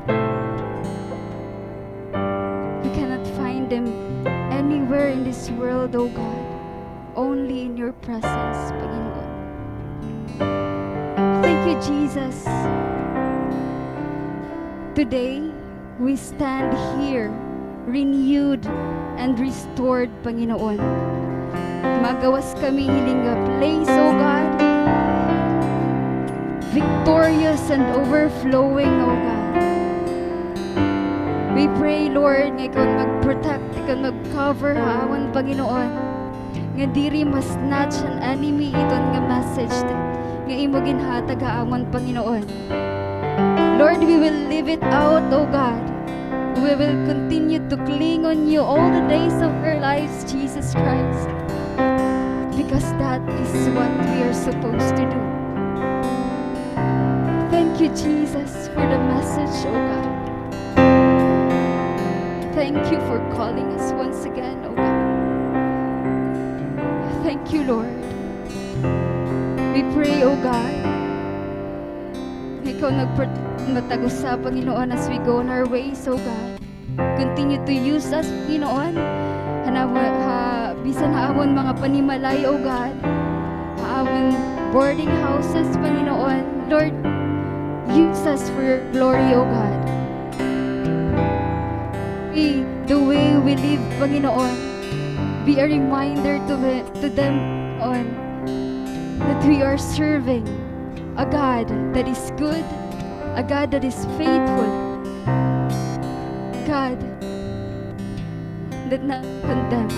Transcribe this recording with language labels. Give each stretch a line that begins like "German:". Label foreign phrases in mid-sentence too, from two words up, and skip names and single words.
English: We cannot find them anywhere in this world, O God. Only in your presence, Panginoon. Thank you, Jesus. Today, we stand here, renewed and restored, Panginoon.
Waray: Magawas kami hiling
English: a place, O God, victorious and overflowing, O God. We pray, Lord,
Waray: nga ikaw mag-protect, ikaw mag-cover, hawan, Panginoon. Nga diri mas snatch an enemy iton nga message nga imo ginhatag haamon, Panginoon.
English: Lord, we will live it out, O God. We will continue to cling on you all the days of our lives, Jesus Christ, because that is what we are supposed to do. Thank you, Jesus, for the message, O God. Thank you for calling us once again, O God. Thank you, Lord. We pray, O God,
Waray: ikaw nagmatagusa, Panginoon,
English: as we go on our ways, O God. Continue to use us, Panginoon.
Waray: Bisan haamon mga panimalay,
English: O God.
Waray: Haamon
English: boarding houses,
Waray: Panginoon.
English: Lord, use us for your glory, O God. The way we live, Panginoon, be a reminder to them on that we are serving a God that is good, a God that is faithful, God that not condemns.